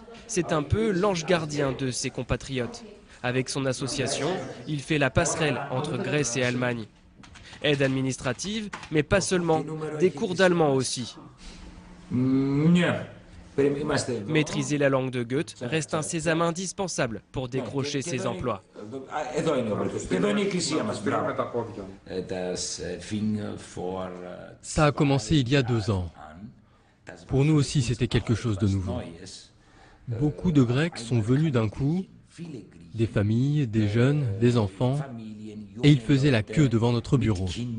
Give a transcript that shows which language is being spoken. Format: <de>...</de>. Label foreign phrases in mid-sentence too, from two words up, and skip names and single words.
<fr>C'est un peu l'ange gardien de ses compatriotes. Avec son association, il fait la passerelle entre Grèce et Allemagne. Aide administrative, mais pas seulement, des cours d'allemand aussi. Maîtriser la langue de Goethe reste un sésame indispensable pour décrocher ses emplois.</fr> <el>Εδώ είναι ο βοηθός. Και εδώ είναι η εκκλησία μας.</el> <fr>Ça a commencé il y a 2 ans. Pour nous aussi, c'était quelque chose de nouveau. Beaucoup de Grecs sont venus d'un coup, des familles, des jeunes, des enfants, et ils faisaient la queue devant notre bureau.</fr>